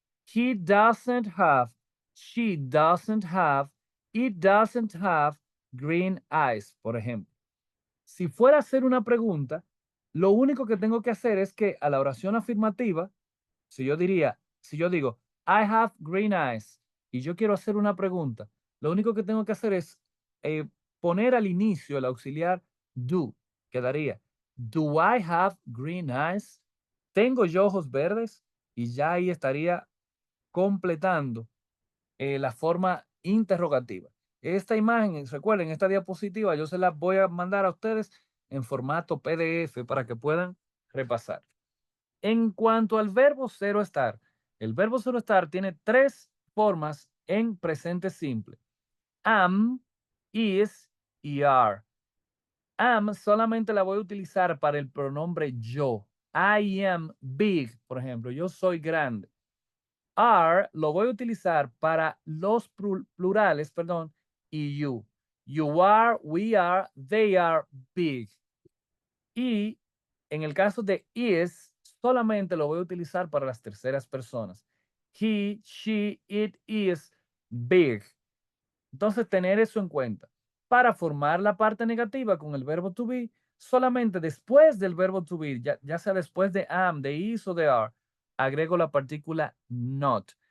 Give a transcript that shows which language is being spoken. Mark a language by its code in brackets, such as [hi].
[en] He doesn't have, she doesn't have, it doesn't have green eyes, [es] por ejemplo. Si fuera a hacer una pregunta, lo único que tengo que hacer es que a la oración afirmativa, si yo digo, [en] I have green eyes, [es] y yo quiero hacer una pregunta, lo único que tengo que hacer es poner al inicio el auxiliar do. Quedaría, [en] do I have green eyes? [es] ¿Tengo yo ojos verdes? Y ya ahí estaría completando la forma interrogativa. Esta imagen, recuerden, esta diapositiva yo se la voy a mandar a ustedes en formato PDF para que puedan repasar. En cuanto al verbo cero estar, el verbo cero estar tiene tres formas en presente simple. Am, is y are. Am solamente la voy a utilizar para el pronombre yo. [en] I am big, [es] por ejemplo, yo soy grande. Are lo voy a utilizar para los plurales, perdón, y you. [en] You are, we are, they are big. [es] Y en el caso de is, solamente lo voy a utilizar para las terceras personas. [en] He, she, it is big. [es] Entonces, tener eso en cuenta. Para formar la parte negativa con el verbo to be, solamente después del verbo to be, ya sea después de am, de is o de are, agrego la partícula not.